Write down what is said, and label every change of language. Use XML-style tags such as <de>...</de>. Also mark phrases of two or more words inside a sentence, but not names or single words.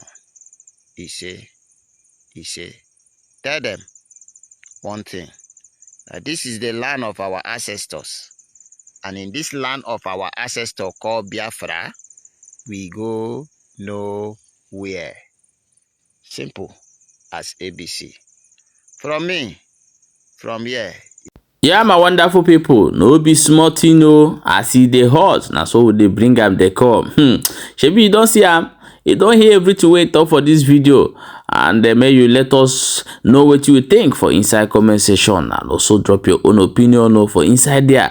<pcm>He say, tell them one thing, that this is the land of our ancestors. And in this land of our ancestors called Biafra, we go nowhere. Simple as ABC. From me, from here. Yeah, my wonderful people, no be small thing o. As e dey hot, na so we dey bring am dey come. Shebi you don see am? You don hear everything wey talk for this video, and may you let us know what you think for inside comment section, and also drop your own opinion for inside there.</pcm>